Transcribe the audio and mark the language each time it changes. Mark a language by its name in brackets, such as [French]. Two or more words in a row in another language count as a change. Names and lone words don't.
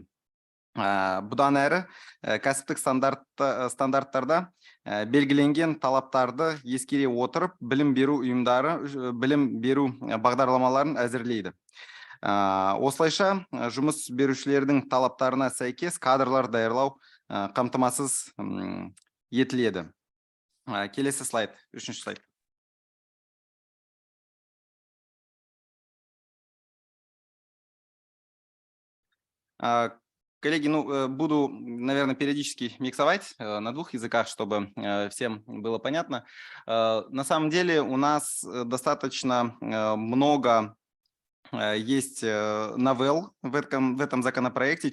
[Kazakh] Бұдан әрі кәсіптік стандарттарда белгіленген талаптарды ескере отырып, білім беру ұйымдары білім беру бағдарламаларын әзірлейді. Осылайша жұмыс берушілердің талаптарына сәйкес кадрлар даярлау қамтамасыз етіледі. Келесі слайд, үшінші слайд. [Russian] Коллеги, буду, наверное, периодически миксовать на двух языках, чтобы всем было понятно. На самом деле у нас достаточно много есть новелл в этом законопроекте.